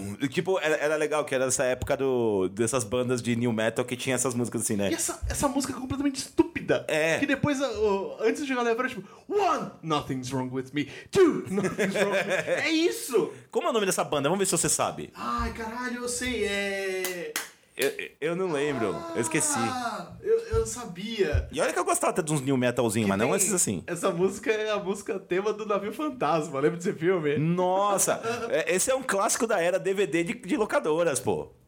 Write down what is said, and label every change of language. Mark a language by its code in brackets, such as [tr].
[pt] Tipo, era legal que era essa época dessas bandas de new metal que tinha essas músicas assim, né? E essa música é completamente estúpida. É. Que depois, antes de chegar na época, tipo... [en] One, nothing's wrong with me. Two, nothing's wrong with me. [pt] É isso! Como é o nome dessa banda? Vamos ver se você sabe. Ai, caralho, eu sei. É... Eu não lembro, eu esqueci. Eu sabia. E olha que eu gostava até de uns new metalzinho, mas não esses assim. Essa música é a música tema do Navio Fantasma, lembra desse filme? Nossa, esse é um clássico da era DVD de locadoras, pô.